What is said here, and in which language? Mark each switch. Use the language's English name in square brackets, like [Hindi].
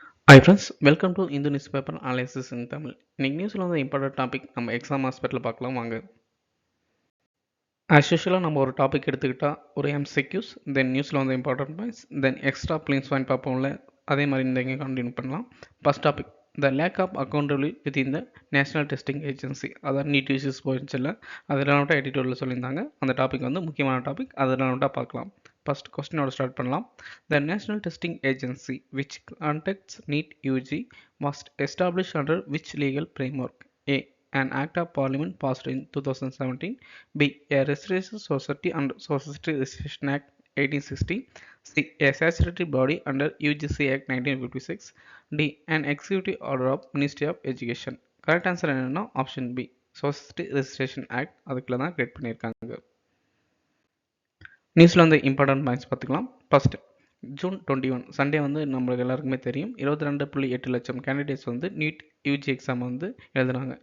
[English] Hi friends, welcome to Indo Newspaper Analysis in Tamil. [Tamil] இன்னைக்கு நியூஸில் வந்து இம்பார்ட்டன்ட் டாபிக் நம்ம எக்ஸாம் ஆஸ்பெக்டில் பார்க்கலாம் வாங்க. ஆஸ் யூஷுவலாக நம்ம ஒரு டாபிக் எடுத்துக்கிட்டால் ஒரு எம்சிக்யூஸ், தென் நியூஸில் வந்து இம்பார்ட்டன்ட் பாயிண்ட்ஸ், தென் எக்ஸ்ட்ரா பிளின்ஸ் பாயிண்ட் பார்ப்போம்ல, அதே மாதிரி இந்த இங்கே கண்டினியூ பண்ணலாம். First topic the lack of accountability with the national testing agency, அதாவது நீட் யூசிஸ் போயிடுச்சு இல்லை, அதெல்லாம் மட்டும் எடிட்டோரியில் சொல்லியிருந்தாங்க. அந்த டாபிக் வந்து முக்கியமான டாபிக், அதெல்லாம் மட்டும் பார்க்கலாம். ஃபர்ஸ்ட் கொஸ்டினோட ஸ்டார்ட் பண்ணலாம். [English] The National Testing Agency, which conducts NEET UG, was established under which legal framework? A. An Act of Parliament passed in 2017. B. A Registered Society under Society Registration Act 1860. C. A statutory body under UGC Act 1956. D. An executive order of Ministry of Education. [Tamil] Correct answer என்னன்னா option B, society registration act. அதுக்குள்ள தான் create பண்ணியிருக்காங்க. நியூஸில் வந்து important points பார்த்துக்கலாம். First June 21 Sunday வந்து நம்மளுக்கு எல்லாருக்குமே தெரியும் 22.8 லட்சம் கேண்டிடேட்ஸ் வந்து நீட் யூஜி எக்ஸாம் வந்து எழுதுனாங்க.